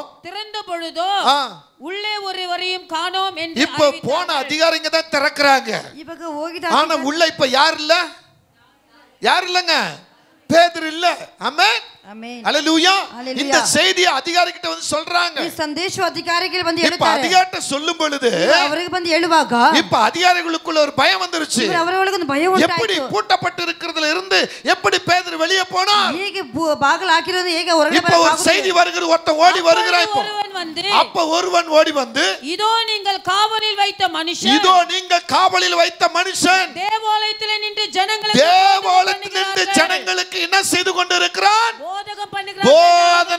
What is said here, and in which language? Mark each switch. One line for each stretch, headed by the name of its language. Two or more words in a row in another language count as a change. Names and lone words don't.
Tamil: திறந்த பொழுதோ உள்ளே ஒருவரையும் காணோம் என்று. இப்ப போன அதிகாரிங்க தான் திறக்கறாங்க. ஆனா உள்ள இப்ப யார் இல்லங்க? பேதுரு இல்ல. ஆமென். ஆமென். ஹalleluya. இந்த செய்தியை அதிகாரிகிட்ட வந்து சொல்றாங்க.
Kannada: ಈ ಸಂದೇಶ ಅಧಿಕಾರಿಗಳು ಬಂದು
Tamil: இப்ப
Kannada: ಹೇಳ್ತಾರೆ.
Tamil: அதிகாரிட்ட சொல்லும் பொழுது
Kannada: ಅವರಿಗೆ ಬಂದು ಹೇಳುವಾಗ
Tamil: இப்ப அதிகாரிகளுக்குள்ள ஒரு பயம் வந்துருச்சு.
Kannada: ಅವರೊಳಗೆ ಒಂದು ಭಯ ಉಂಟಾಯಿತು.
Tamil: எப்படி பூட்டப்பட்டு இருக்கிறதுல இருந்து எப்படி பேதுரு வெளியே போனார்?
Kannada: ಹೇಗೆ ಬಾಗಿಲು ಹಾಕಿರೋದು ಹೇಗೆ ಹೊರಗಡೆ
Tamil: இப்ப ஒரு செய்தி வருகிறது. ஒருத்தன் ஓடி வருகிறான். இப்போ அப்ப ஒருவன் ஓடி வந்து இதோ நீங்கள் காவலில் வைத்த மனுஷன், இதோ நீங்கள் காவலில் வைத்த மனுஷன் தேவாலயத்திலே நின்று ஜனங்களுக்கு என்ன செய்து கொண்டிருக்கிறான்? போதனை